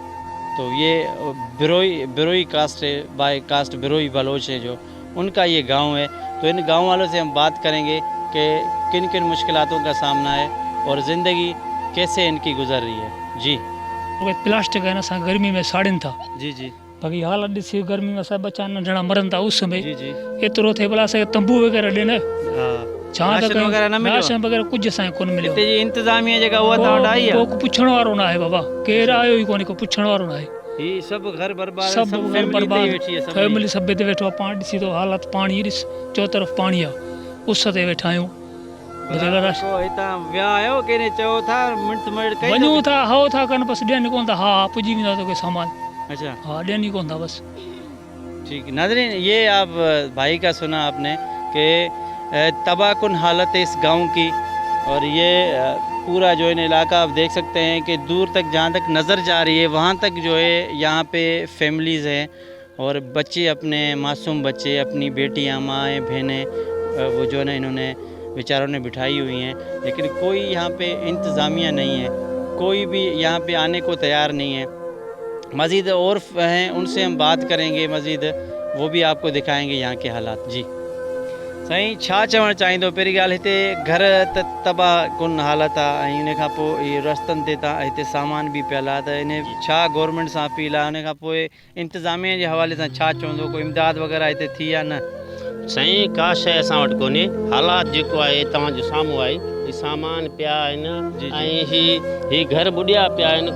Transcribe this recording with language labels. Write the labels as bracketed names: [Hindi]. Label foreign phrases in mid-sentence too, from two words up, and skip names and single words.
[Urdu] تو یہ بروئی کاسٹ ہے، بائی کاسٹ بروئی بلوچ ہے جو ان کا یہ گاؤں ہے۔ تو ان گاؤں والوں سے ہم بات کریں گے کہ کن کن مشکلاتوں کا سامنا ہے اور زندگی کیسے ان کی گزر رہی ہے۔ جی [Sindhi] پلاسٹک ہے نا گرمی میں ساڑن تھا، [Urdu] جی جی [Sindhi] باقی حالت ॾिसी گرمی में سب बच्चा नंढड़ा मरनि था उस में। [Urdu] جی جی [Sindhi] एतिरो थिए भला असांखे तंबू वग़ैरह ॾियनि छा त राशन कयूं, वग़ैरह न मिलियो? राशन वग़ैरह कुझु असांखे कोन मिलियो। हिते जी इंतज़ामिया जेका उहा तव्हां वटि आई आहे? को पुछण वारो न आहे बाबा, केरु आयो ई कोन्हे, को पुछण वारो न आहे। ही सभु घर बर्बाद, सभु घर फैमिली बर्बाद, वेठी है, फैमिली सभु हिते वेठो आहे। पाण ॾिसी थो हालत पाणी ॾिस, चो तरफ़ पाणी आहे, उस ते वेठा आहियूं। हितां विया आहियो केने चयो था मिंट कई वञूं था हाओ था कनि, बसि ॾियनि कोन था। हा पुॼी वेंदा तोखे सामान, अच्छा हा ॾियनि ई कोन था बसि। [Urdu] ٹھیک ناظرین، یہ آپ بھائی کا سنا آپ نے کہ تباہ کن حالت ہے اس گاؤں کی، اور یہ پورا جو ہے علاقہ آپ دیکھ سکتے ہیں کہ دور تک جہاں تک نظر جا رہی ہے وہاں تک جو ہے یہاں پہ فیملیز ہیں، اور بچے اپنے معصوم بچے، اپنی بیٹیاں، مائیں، بہنیں، وہ جو ہے نا انہوں نے بیچاروں نے بٹھائی ہوئی ہیں، لیکن کوئی یہاں پہ انتظامیہ نہیں ہے، کوئی بھی یہاں پہ آنے کو تیار نہیں ہے۔ مزید اور ہیں، ان سے ہم بات کریں گے مزید، وہ بھی آپ کو دکھائیں گے یہاں کے حالات۔ [Sindhi] جی سائیں، چھا چوڻ چاہیندو؟ पहिरीं ॻाल्हि हिते घर त तबाह कुन हालत आहे, ऐं इन खां पोइ इहे रस्तनि ते हिते सामान बि पियल आहे, त इन छा गवर्नमेंट सां अपील आहे? उन खां पोइ इंतिज़ामिया जे हवाले सां छा चवंदो? कोई इमदाद वग़ैरह हिते थी या न? साईं, का शइ असां वटि कोन्हे। हालात जेको आहे तव्हांजो साम्हूं आहे, ही सामान पिया आहिनि, ऐं ही घर ॿुॾिया पिया आहिनि।